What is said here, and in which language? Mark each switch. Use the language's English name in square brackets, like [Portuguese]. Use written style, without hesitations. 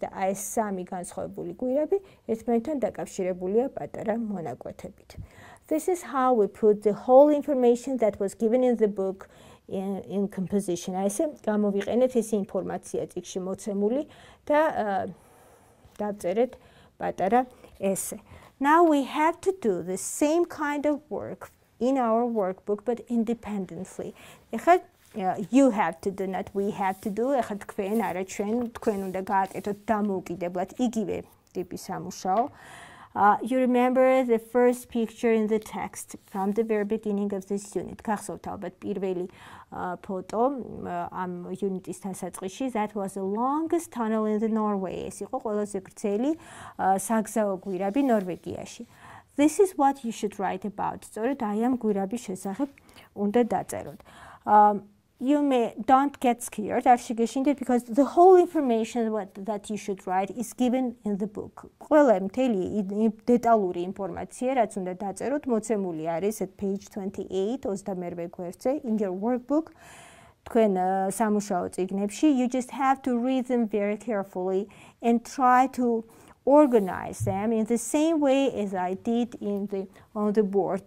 [Georgian] და ეს 3 განსხვავებული გვირაბი ერთმანეთთან დაკავშირებულია პატარა მონაკვეთებით. [English] This is how we put the whole information that was given in the book in composition. [Georgian] ესე გამოვიყენეთ ეს ინფორმაცია წიგნში მოცემული და დავწერეთ პატარა ესე. [English] Now we have to do the same kind of work in our workbook but independently. ეხლა you have to do, not we have to do. [Georgian] ეხლა თქვენ არა ჩვენ, თქვენ უნდა გააკეთოთ დამოუკიდებლად იგივე ტიპის სამუშაო. [English] You remember the first picture in the text from the very beginning of this unit. [Georgian] გახსოვთ ალბათ პირველი ფოტო ამ unit-ის დასაწყისში. [English] That was the longest tunnel in the Norway. [Georgian] ეს იყო ყველაზე გრძელი საგზაო გვირაბი ნორვეგიაში. [English] This is what you should write about. [Georgian] სწორედ აი ამ გვირაბის შესახებ უნდა დაწეროთ. [English] You don't get scared, because the whole information that you should write is given in the book. [Georgian] ყველა მთელი დეტალური ინფორმაცია, რაც უნდა დაწეროთ, მოცემული არის [English] at page 28, [Georgian] 28 გვერდზე [English] in your workbook. [Georgian] თქვენ სამუშაო წიგნებში, [English] you just have to read them very carefully and try to organize them in the same way as I did on the board.